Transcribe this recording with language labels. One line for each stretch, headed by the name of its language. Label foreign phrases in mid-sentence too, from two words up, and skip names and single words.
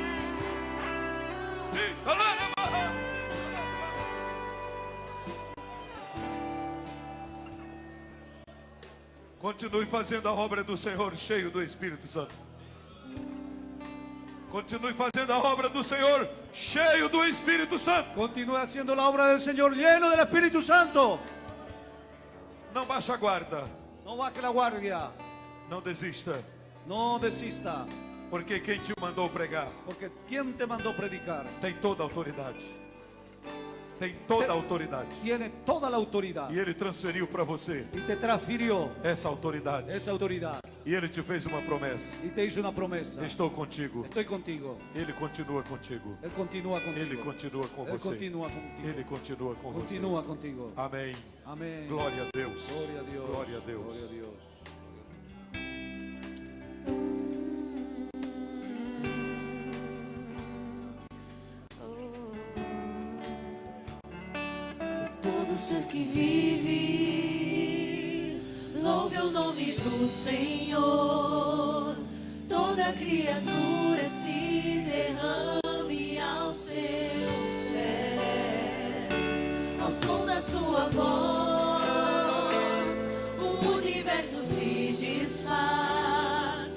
Portuguese: Continue fazendo a obra do Senhor cheio do Espírito Santo. Continue fazendo a obra do Senhor cheio do Espírito Santo.
Spanish: Continúe haciendo la obra del Señor lleno del Espíritu Santo.
Portuguese: Não baixe a guarda.
Spanish: No baje la guardia.
Portuguese: Não desista.
Spanish: No desista.
Portuguese: Porque quem te mandou pregar
Spanish: Porque ¿quién te mandó predicar?
Portuguese: tem toda a autoridade. Tem toda a autoridade.
Spanish: Tiene toda la autoridad.
Portuguese: E Ele transferiu para você
Spanish: Y te transfirió
Portuguese: essa autoridade.
Spanish: esa autoridad.
Portuguese: E Ele te fez uma promessa.
Spanish: Y te hizo una promesa.
Portuguese: Estou contigo.
Spanish: Estoy contigo.
Portuguese: Ele continua contigo.
Spanish: Él continúa contigo.
Portuguese: Ele continua com
Spanish: Él
Portuguese: você.
Spanish: continúa contigo.
Portuguese: Ele continua com você.
Spanish: Continúa contigo.
Portuguese: Amém.
Spanish: Amén.
Portuguese: Glória a Deus.
Spanish: Gloria a Dios.
Portuguese: Glória a Deus.
Spanish: Gloria a Dios.
Portuguese: Todo ser que vive, louve o nome do Senhor. Toda criatura se derrame aos seus pés. Ao som da sua voz, o universo se desfaz.